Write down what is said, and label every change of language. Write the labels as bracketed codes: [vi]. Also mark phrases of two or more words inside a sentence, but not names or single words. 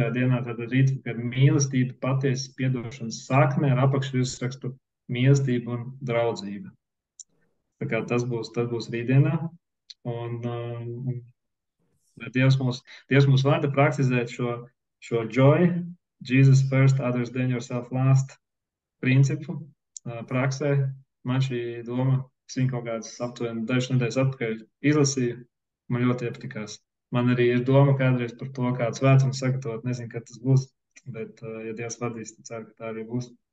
[lv] dienā, tātad rīt, kad mīlestība patiesas piedošanas sakne ar apakšvirsrakstu mīlestība un draudzība. Tā kā tas būs rītdienā. Un Dievs mums vada praktizēt šo joy, [en] Jesus first, others then yourself last [lv] principu praksē. Man šī doma kaut kādas aptuveni dažas nedēļas atpakaļ izlasīju. Man ļoti iepatikās. Man arī ir doma kādreiz par to, kādu svētumu sagatavot. Nezinu, kad tas būs, bet, ja Dievs vadīs, tad ceru, ka tā arī būs.